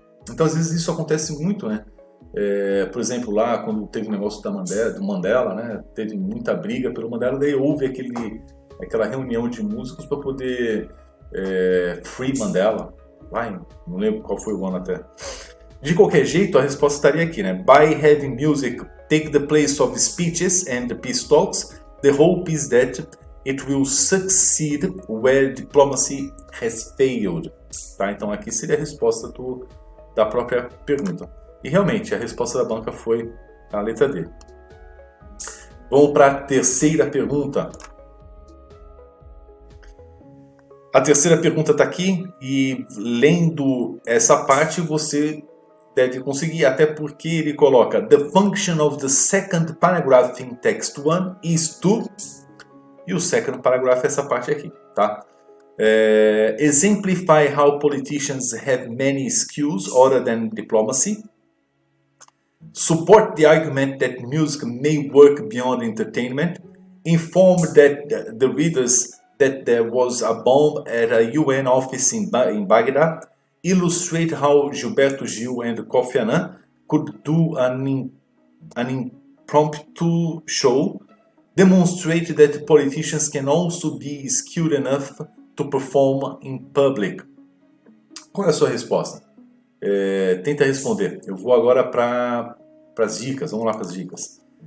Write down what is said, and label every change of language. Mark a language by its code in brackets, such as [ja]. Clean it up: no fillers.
[pt] Então às vezes isso acontece muito, né? Por exemplo, lá quando teve o negócio do Mandela, né? Teve muita briga pelo Mandela, daí houve aquela reunião de músicos para poder Free Mandela. Não lembro qual foi o ano até. De qualquer jeito, a resposta estaria aqui, né? [en] By having music take the place of speeches and peace talks, the hope is that it will succeed where diplomacy has failed. [pt] Tá? Então aqui seria a resposta da própria pergunta. E realmente, a resposta da banca foi a letra D. Vamos para a terceira pergunta. A terceira pergunta está aqui e lendo essa parte você deve conseguir, até porque ele coloca [en] The function of the second paragraph in text 1 is to... [pt] E o second paragraph é essa parte aqui, tá? [en] Exemplify how politicians have many skills other than diplomacy. Support the argument that music may work beyond entertainment. Inform the readers that there was a bomb at a UN office in Baghdad. Illustrate how Gilberto Gil and Kofi Annan could do an impromptu show. Demonstrate that politicians can also be skilled enough to perform in public. [pt] Qual é a sua resposta? Tenta responder. Eu vou agora para as dicas. Vamos lá para as dicas.